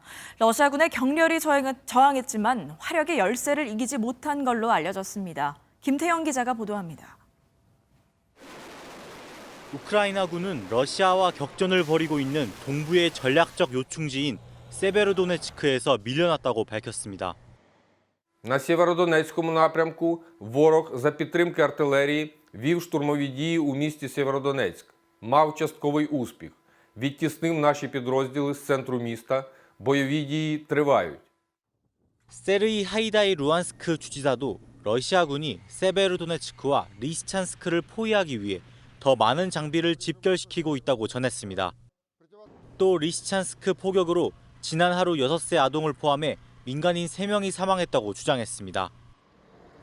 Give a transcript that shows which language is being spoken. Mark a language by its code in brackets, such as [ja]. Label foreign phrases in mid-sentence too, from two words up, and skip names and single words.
[ko] 러시아군에 격렬히 저항했지만 화력의 열세를 이기지 못한 걸로 알려졌습니다. 김태형 기자가 보도합니다. 우크라이나군은 러시아와 격전을 벌이고 있는 동부의 전략적 요충지인 세베로도네츠크에서 밀려났다고 밝혔습니다. [uk] На Сєвєродонецькому напрямку ворог за підтримки артилерії вів штурмові дії у місті Сєвєродонецьк. Мав частковий успіх. Відтіснив наші підрозділи з центру міста. Бойові дії тривають. [ko] 세르이 하이다이 루안스크 주지사도 러시아군이 세베로도네츠크와 리시찬스크를 포위하기 위해 더 많은 장비를 집결시키고 있다고 전했습니다. 또 리시찬스크 포격으로 지난 하루 6세 아동을 포함해 민간인 3명이 사망했다고 주장했습니다.